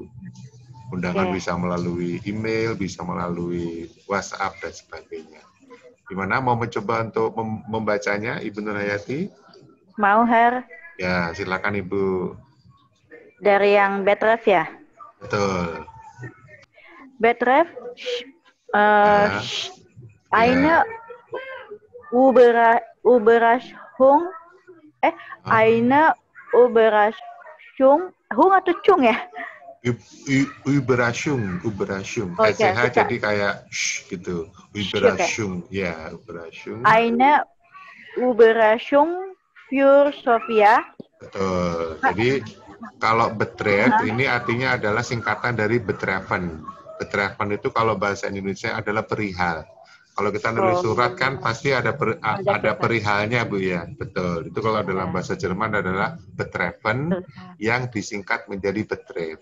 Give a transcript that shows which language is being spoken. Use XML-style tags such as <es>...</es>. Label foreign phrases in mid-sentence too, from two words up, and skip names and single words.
<id>Undangan bisa melalui email, bisa melalui WhatsApp dan sebagainya. Gimana, mau mencoba untuk membacanya, Ibu Nurhayati? Mau, Her. Ya, silakan Ibu. Dari yang Betreff ya? Betul.</id> <de>Betreff, eine Überraschung, eine Überraschung,</de> <id>hung atau cung ya? Überraschung. SCH jadi kayak gitu.</id> <de>Überraschung, ya, Überraschung. Eine Überraschung für Sofia.</de> <id>Betul. Jadi kalau betreff ini artinya adalah singkatan dari betreffen. Betreffen itu kalau bahasa Indonesia adalah perihal. Kalau kita nulis surat kan pasti ada perihalnya Bu ya. Betul. Itu kalau dalam bahasa Jerman adalah betreffen yang disingkat menjadi betreff.</id>